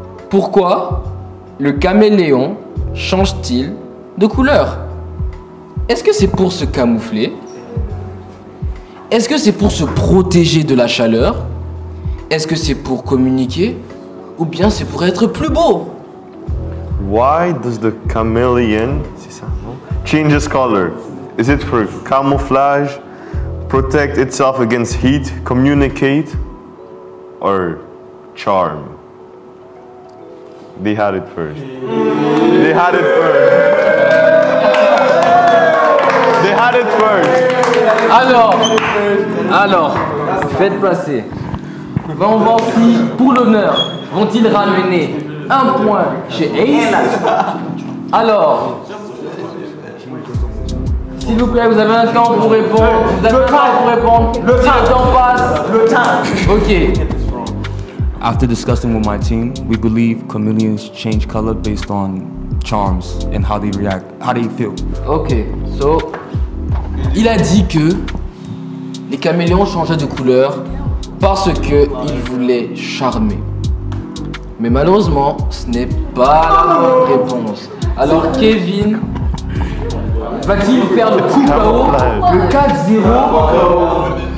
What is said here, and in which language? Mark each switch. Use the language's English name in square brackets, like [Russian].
[French] Pourquoi le caméléon change-t-il de couleur? Est-ce que c'est pour se camoufler? Est-ce que c'est pour se protéger de la chaleur? Est-ce que c'est pour communiquer? Ou bien c'est pour être plus beau? [English] Why does the chameleon change its color? Is it for camouflage, protect itself against heat, communicate, or charm? They had it first. They had it first. They had it first. [French] Alors, Faites passer. Ben, on va aussi, pour l'honneur, vont-ils ramener un point chez Ace? Alors, s'il vous plaît, vous avez un temps pour répondre. Vous avez un temps pour répondre. Si le temps passe. Le temps. Ok. [English] After discussing with my team, we believe chameleons change color based on charms and how they react, how they feel. Ok. [French] So, il a dit que les caméléons changeaient de couleur parce qu'ils voulaient charmer. Mais malheureusement, ce n'est pas la bonne réponse. Alors Kevin va-t-il faire le coup KO, le 4-0?